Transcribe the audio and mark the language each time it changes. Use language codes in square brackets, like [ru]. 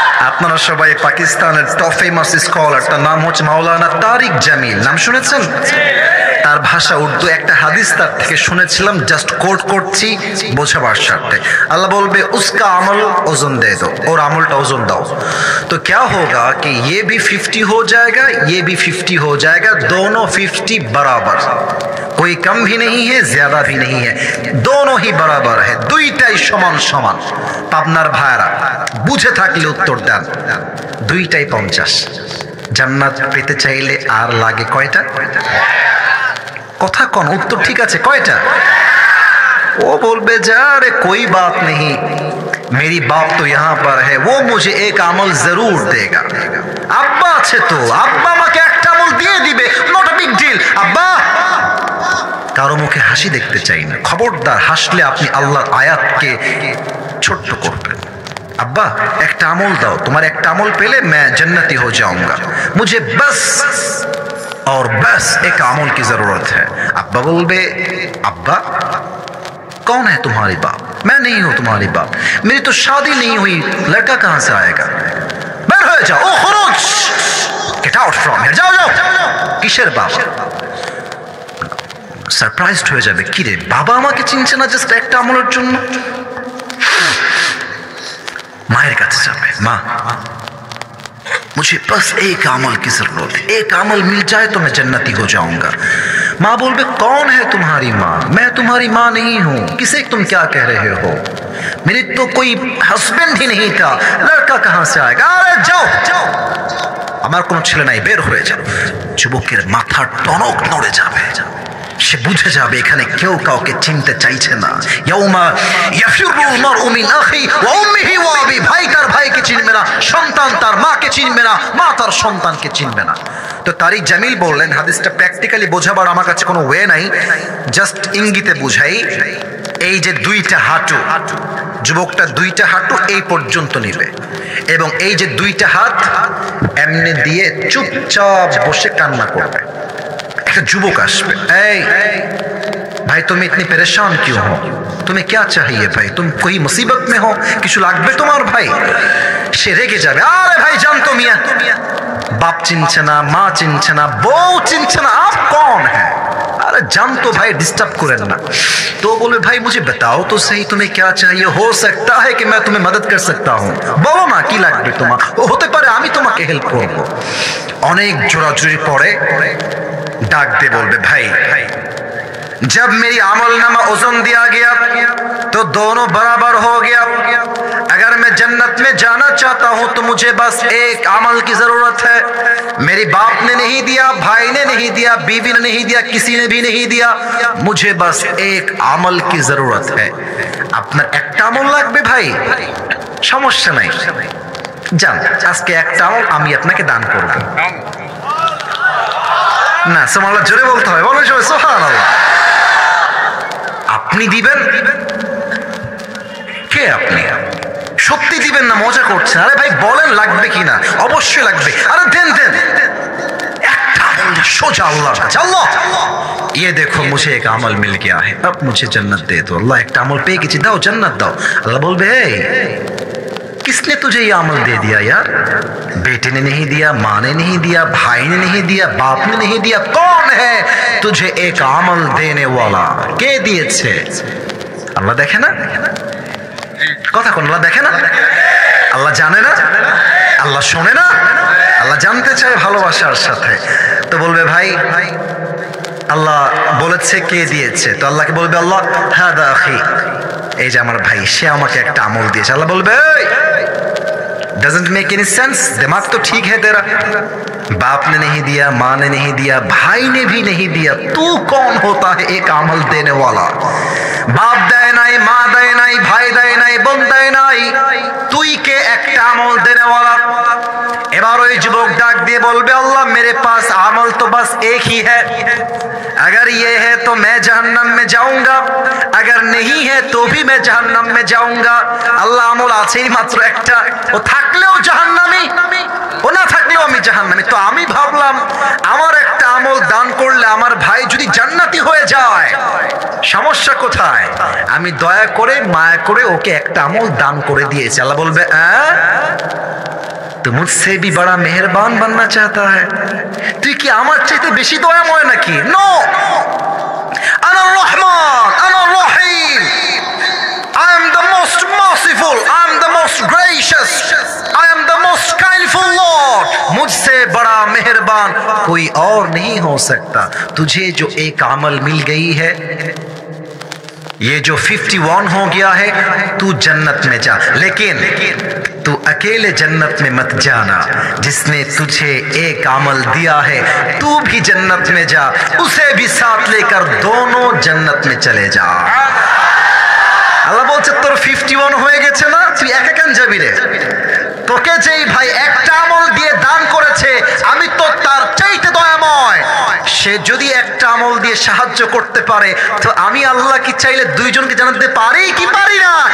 [bn] আপনারা সবাই পাকিস্তানের টপ ফেমাস স্কলার, তার নাম হচ্ছে মাওলানা তারিক জামিল, নাম শুনেছেন? তার ভাষা উর্দু, একটা হাদিস তার থেকে শুনেছিলাম, জাস্ট কোট করছি বোঝাবার স্বার্থে। আল্লাহ বলবে [hi] উসকা আমল ওজন দে দো, [bn] ওর আমলটা ওজন দাও। [hi] তো क्या होगा कि ये भी 50 हो जाएगा, ये भी 50 हो जाएगा, दोनों 50 बराबर, कोई कम भी नहीं है ज्यादा भी नहीं है, दोनों ही बराबर है, [bn] দুইটাই সমান সমান। পাবনার ভাইরা বুঝে থাকলে উত্তর দেন, দুইটাই 50। জান্নাত পেতে চাইলে আর লাগে কয়টা? কথা কোন উত্তর ঠিক আছে কয়টা? [hi] वो बोलबे जा रे कोई बात नहीं, मेरी बाप तो यहाँ पर है, वो मुझे एक अमल जरूर देगा। [bn] আব্বা আছে তো, আব্বা আমাকে একটা আমল দিয়ে দিবে, [en] Not a big deal. [bn] আব্বা, কারো মুখে হাসি দেখতে চাই না, খবরদার হাসলে আপনি আল্লাহর আয়াতকে ছোট্ট করবেন। [hi] अब्बा एक अमल दाओ, तुम्हारे एक अमल पहले मैं जन्नती हो जाऊंगा, मुझे बस और बस एक अमल की जरूरत है। अब्बा बोलबे अब्बा कौन है तुम्हारी बाप? मैं नहीं हूं तुम्हारी बाप, मेरी तो शादी नहीं हुई, लड़का कहां से आएगा, [bn] বের হয়ে যাও, [hi] ও খুরুজ, [en] get out from here, [bn] যাও যাও। কিসের বাবা? সারপ্রাইজড হয়ে যাবে, কি রে বাবা আমাকে চিনছে না জাস্ট একটা আমলের জন্য। মায়ের কাছে যাবে, মা [hi] मुझे बस एक अमल की जरूरत है, एक अमल मिल जाए तो मैं जन्नती हो जाऊंगा। माँ बोलबे कौन है तुम्हारी माँ? मैं तुम्हारी माँ नहीं हूँ, किसे तुम क्या कह रहे हो, मेरी तो कोई हस्बैंड ही नहीं था, लड़का कहाँ से आएगा, अरे जाओ जाओ, [bn] আমার কোনো ছেলে নাই, বের হয়ে যাও। যুবকের মাথা টনক নড়ে যাবে, সে বুঝে যাবে এখানে কেউ কাউকে চিনতে চাইছে না। [ar] ইয়াউমা ইয়াফিরুল মারউ মিন আখি ওয়া উম্মিহি ওয়া আবি, [bn] ভাই তার ভাইকে চিনবে না, সন্তান তার মাকে চিনবে না, মা তার সন্তানকে চিনবে না। তো তারিক জামিল বললেন, হাদিসটা প্র্যাকটিক্যালি বোঝাবার আমার কাছে কোনো ওয়ে নাই, জাস্ট ইঙ্গিতে বুঝাই। এই যে দুইটা হাঁটু, যুবকটা দুইটা হাঁটু এই পর্যন্ত নিবে এবং এই যে দুইটা হাত এমনি দিয়ে চুপচাপ বসে কান্না করবে। একটা যুবক আসবে, এই ভাই তুমি [hi] ইতনি পরেশান क्यों हो, तुम्हें क्या चाहिए भाई, तुम कोई मुसीबत में हो, [bn] কিছু লাগবে তোমার ভাই? সে রেগে যাবে, আরে ভাই জানতো মিয়া, বাপ চিনছে না, মা চিনছে না, বউ চিনছে না, [hi] आप कौन है, अरे जानतो भाई डिस्टर्ब करें ना। तो बोले भाई मुझे बताओ तो सही तुम्हें क्या चाहिए, हो सकता है कि मैं तुम्हें मदद कर सकता हूँ, बोलो ना [bn] কি লাগবে তোমার, হতে পারে আমি তোমাকে হেল্প করব। অনেক জোরাজুরি পড়ে [hi] डाक दे बोलबे भाई जब मेरी अमलनामा ओजन दिया गया तो दोनों बराबर हो गया, अगर मैं जन्नत में जाना चाहता हूं तो मुझे बस एक अमल की जरूरत है, मेरे बाप ने नहीं दिया, भाई ने नहीं दिया, बीवी ने नहीं दिया, किसी ने भी नहीं दिया, मुझे बस एक अमल की जरूरत है। [bn] আপনার একটা আমল লাগবে ভাই, সমস্যা নাই, যান আজকে একটা আমল আমি আপনাকে দান করব। না সুবহানাল্লাহ জোরে বলতে হয়, বলো সবাই সুবহানাল্লাহ। আপনি দিবেন, কে আপনি? সত্যি দিবেন না মজা করছেন? আরে ভাই বলেন লাগবে কিনা, অবশ্যই লাগবে, আরে দেন দেন। একটা আমল সোজা আল্লাহ, আল্লাহ [hi] ये देखो मुझे एक अमल मिल गया है, अब मुझे जन्नत दे दो। [bn] अल्लाह একটা আমল পেয়ে গেছি, দাও জান্নাত দাও। আল্লাহ বলবে [hi] किसने तुझे ये अमल दे दिया यार, बेटे ने नहीं दिया, माँ ने नहीं दिया, भाई ने नहीं दिया, बाप ने नहीं दिया, कौन है तुझे एक अमल देने वाला, [bn] কে দিয়েছে? আল্লাহ দেখে না কথা, কোন আল্লাহ দেখে না? আল্লাহ জানে না? আল্লাহ শোনে না? আল্লাহ জানতে চায় ভালোবাসার সাথে। তো বলবে ভাই আল্লাহ বলেছে কে দিয়েছে, তো আল্লাহকে বলবে আল্লাহ [ar] হাদা আখি, [bn] এই যে আমার ভাই, সে আমাকে একটা আমল দিয়েছে। আল্লাহ বলবে [en] doesn't make any sense, [hi] दिमाग तो ठीक है तेरा, बाप ने नहीं दिया, माँ ने नहीं दिया, भाई ने भी नहीं दिया, तू कौन होता है एक अमल देने वाला? [bn] बाप দেয় নাই, মা দেয় নাই, ভাই দেয় নাই, বোন দেয় নাই, তুই কে একটা আমল দেने वाला? এবার ওই যুবক ডাক দিয়ে বলবে আল্লাহ [hi] मेरे पास अमल तो बस एक ही है, अगर ये है तो मैं जहन्नम में जाऊंगा, अगर नहीं है तो भी मैं जहन्नम में जाऊंगा। [bn] আল্লাহ আমল আছেই মাত্র একটা, ও থাকলেও জাহান্নামী, ও না থাকলেও আমি জাহান্নামী। তো আমি ভাবলাম আমার একটা আমল দান করলে আমার ভাই যদি জান্নাতি হয়ে যায়, সমস্যা কোথায়? আমি দয়া করে মায়া করে ওকে একটা আমল দান করে দিয়েছি। আল্লাহ বলবে [hi] तो मुझसे भी बड़ा मेहरबान बनना चाहता है, [bn] তুই কি আমার চাইতে বেশি দয়াময় নাকি? [en] no, [ar] আনা রহমান, আনা রহিম, [en] I am the most merciful, I am the most gracious, I am the most kindful Lord, [hi] मुझसे बड़ा मेहरबान कोई और नहीं हो सकता। तुझे जो एक अमल मिल गई है, ये जो 51 हो गया है, तू जन्नत में जा, लेकिन तू अकेले जन्नत में मत जाना, जिसने तुझे एक अमल दिया है तू भी जन्नत में जा, उसे भी साथ लेकर दोनों जन्नत में चले जा। [bn] আল্লাহ বলছে তোর 51 হয়ে গেছে না, তুই একা কেন যাবি রে? তোকে যেই ভাই একটা আমল দিয়ে দান করেছে, আমি তো তার চাইতে দয়াময়, সে যদি একটা আমল দিয়ে সাহায্য করতে পারে তো আমি আল্লাহ কি চাইলে দুইজনকে জানাতে পারি কি পারি না?